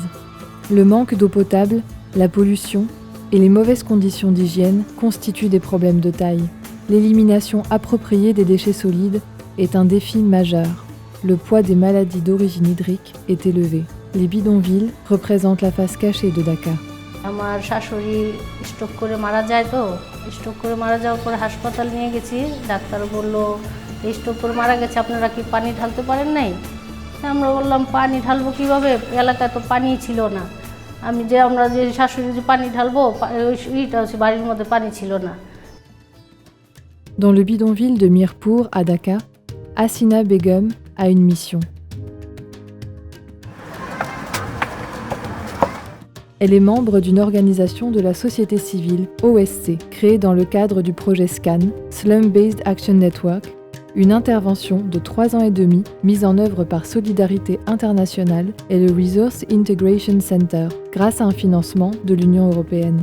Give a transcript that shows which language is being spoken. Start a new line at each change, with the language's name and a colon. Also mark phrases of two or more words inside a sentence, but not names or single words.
French: Le manque d'eau potable, la pollution et les mauvaises conditions d'hygiène constituent des problèmes de taille. L'élimination appropriée des déchets solides est un défi majeur. Le poids des maladies d'origine hydrique est élevé. Les bidonvilles représentent la face cachée de Dakar.
Bangla: আমার শাশুড়ি স্ট্রোক করে মারা যায় তো স্ট্রোক করে মারা যাওয়ার পরে হাসপাতাল নিয়ে গেছি ডাক্তার বলল স্ট্রোক করে মারা গেছে আপনারা কি পানি ঢালতে পারেন নাই আমরা বললাম পানি ঢালবো কিভাবে এলাকায় তো পানি ছিল না আমরা যে শাশুড়ি যে পানি ঢালবো ওইটা হচ্ছে বাড়ির মধ্যে পানি ছিল না
French: Dans le bidonville de Mirpour à Dakar, Hasina Begum a une mission. Elle est membre d'une organisation de la société civile, OSC, créée dans le cadre du projet SCAN, Slum Based Action Network, une intervention de 3 ans et demi mise en œuvre par Solidarité Internationale et le Resource Integration Center, grâce à un financement de l'Union européenne.